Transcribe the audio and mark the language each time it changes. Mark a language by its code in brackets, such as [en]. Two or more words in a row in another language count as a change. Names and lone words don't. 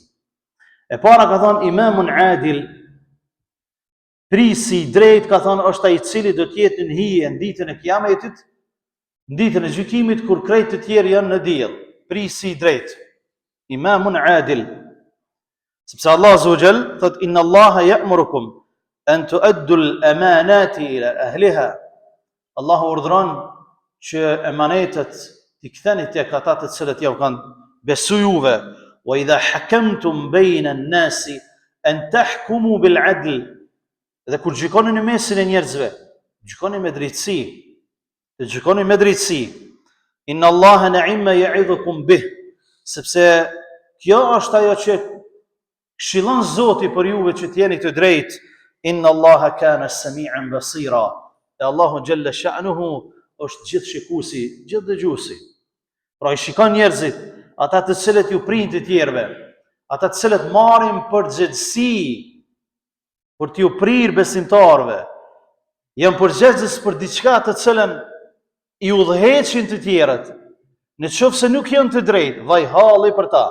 [sq] E para ka thënë [ar] إمام عادل, [sq] prisi i drejt, ka thënë është ai i cili do të jetë në hije në ditën e Kiametit, në ditën e gjykimit kur krejt të tjerë janë në diell. Prisi i drejt, [ar] إمام عادل. [sq] Sepse Allah [ar] عز وجل [sq] thot [ar] إن الله يأمركم أن تؤدوا الأمانات إلى أهلها [sq] Allahu urdhron që emanetet t'i ktheni tek ata të cilët jau kanë besu juve. [ar] وإذا حكمتم بين الناس أن تحكموا بالعدل. [sq] Dhe kur gjykoni në mesin e njerëzve, gjykoni me drejtësi. Dhe gjykoni me drejtësi. [ar] إن الله نعما يعظكم به. [sq] Sepse kjo është ajo që këshillon Zoti për juve që t'jeni të drejtë. [ar] إن الله كان سميعا بصيرا. [sq] E Allahu [ar] جل شأنه [sq] është gjithë shikuesi, gjithë dëgjuesi. Pra I shikon njerëzit, ata të cilët ju prinë të tjerëve, ata të cilët marrin përgjegjësi për t'ju prirë besimtarëve, janë përgjegjës për diçka të cilën I udhëheqin të tjerët, në qoftë se nuk janë të drejtë, vaj halli për ta.